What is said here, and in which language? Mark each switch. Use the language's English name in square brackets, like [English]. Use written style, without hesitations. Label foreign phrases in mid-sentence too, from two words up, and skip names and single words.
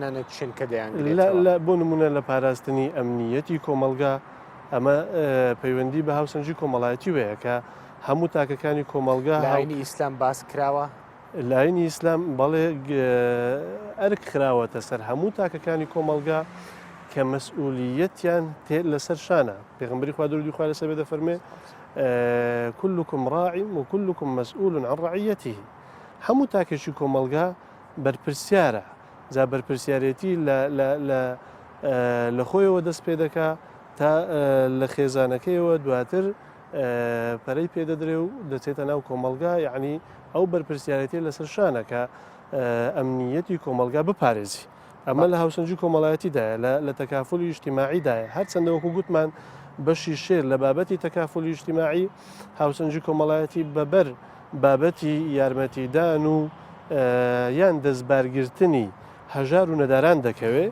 [Central Kurdish] بۆ نمونە لە پاراستنی ئەمنیەتی کۆمەلگا ئەمە پەیوەندی بە هاوسەنگی کۆمەڵایەتی وەیە کە هەموو تاکەکانی کۆمەلگا لاینی ئیسلام باس کراوە لاینی ئیسلام بەڵێ ئەرک خراوەتە سەر هەموو تاکەکانی کۆمەلگا کە مەسئولیەتیان لەسەر شانە پێغەمبەری خوا درودی خوا لەسەر بێ دەفەرمێ [Arabic] كلكم راع وكلكم مسؤول عن رعيته [Central Kurdish] هەموو تاکێکی کۆمەلگا بەرپرسیارە جا بەرپرسیارەتی لە خۆیەوە دەست پێ دەکا تا لە خێزانەکەیەوە دواتر پەرەی پێدەدرێ و دەچێتە ناو کۆمەلگا یعنی ئەو بەرپرسیارەتی لەسەر شانەکە ئەمنیەتی کۆمەلگا بپارێزی ئەمە لە هاوسەنگی کۆمەڵایەتیدایە لە تەکافلی ئیجتیماعیدایە هەرچەندە وەکو گوتمان بەشی شێر لە بابەتی تەکافلی ئیجتیماعی هاوسەنگی کۆمەڵایەتی بەبەر بابەتی یارمەتیدان و یان دەستبارگرتنی هەژار و نەداران دەکەوێت